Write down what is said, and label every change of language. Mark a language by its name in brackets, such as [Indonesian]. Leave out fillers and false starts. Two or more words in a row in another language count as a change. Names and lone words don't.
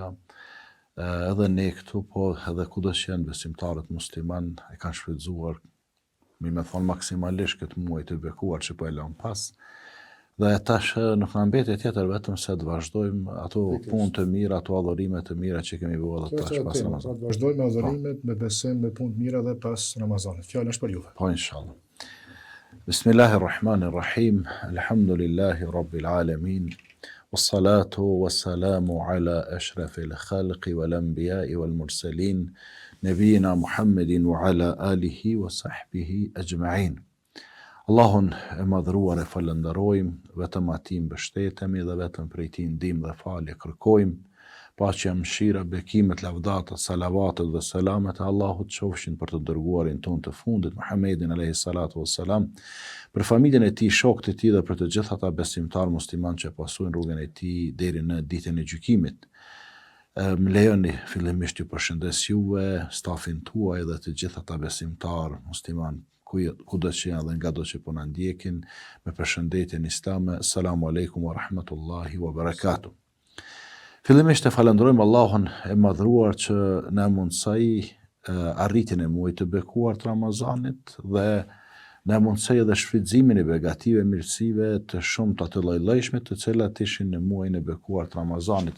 [Albanian] Edhe ne këtu, po edhe kudo që janë besimtarët musliman e kanë shfrytzuar, me thonë maksimalisht këtë muaj të bekuar që po e lëm pas. Dhe tash nuk na mbeti tjetër vetëm se të vazhdojmë ato punë të mira, ato adhurime të mira që kemi bërë edhe tash pas Ramazanit. Të vazhdojmë me adhurimet, me besim, me punë të mira dhe pas Ramazanit. Fjala është për juve. Po inshallah. [Arabic] بسم الله الرحمن الرحيم. الحمد لله رب العالمين. والصلاة والسلام على أشرف الخلق والأنبياء والمرسلين، نبينا محمد وعلى آله وصحبه أجمعين. [Albanian] Allahun e madhruar e falenderojmë, vetëm atij mbështetemi dhe vetëm prej tij ndihmë dhe falje kërkojmë. Paqja, mëshira, bekimet, lavdata, salavatet dhe selamet e Allahut qofshin për të dërguarin ton të fundit, Muhammedin [Arabic] عليه الصلاة والسلام, [Albanian] për familjen e tij, shokët e tij dhe për të gjithë ata besimtar musliman që pasojnë rrugën e tij deri në ditën e gjykimit. Më lejoni fillimisht ju përshëndes juve, stafin tuaj dhe të gjithë ata besimtar musliman kudo që janë dhe nga do që po na ndjekin, me përshëndetjen islame. [Arabic] السلام عليكم ورحمة الله وبركاته. [Albanian] Fillimisht e falenderojmë Allahun e madhruar që na mundsoi arritjen e muajit të bekuar të Ramazanit dhe na mundsoi edhe shfrytëzimin e begative, mirësive të shumta të lloj-llojshme të cilat ishin në muajin e bekuar të Ramazanit.